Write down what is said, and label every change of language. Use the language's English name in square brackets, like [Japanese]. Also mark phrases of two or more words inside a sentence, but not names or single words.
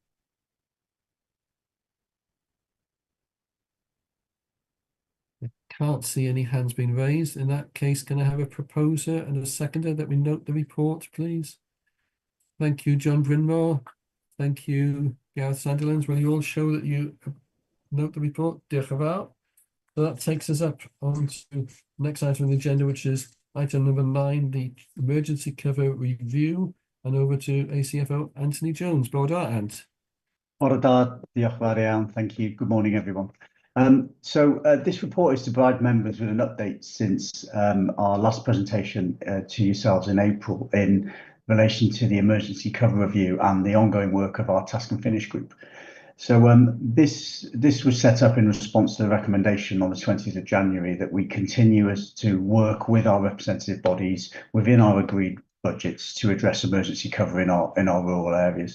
[English] I can't see any hands being raised. In that case, can I have a proposer and a seconder that we note the report, please? Thank you, John Brynmore. Thank you, Gareth Sandilands. Will you all show that you note the report? [Welsh] Diolch yn fawr. [English] So that takes us up on to the next item on the agenda, which is item number 9, the emergency cover review, and over to ACFO Anthony Jones. [Welsh] Bore da, Ant. Bore da, diolch yn fawr iawn. [English] Thank you. Good morning, everyone. This report is to provide members with an update since our last presentation to yourselves in April in relation to the emergency cover review and the ongoing work of our task and finish group. So this was set up in response to the recommendation on the 20th of January that we continue to work with our representative bodies within our agreed budgets to address emergency cover in our rural areas.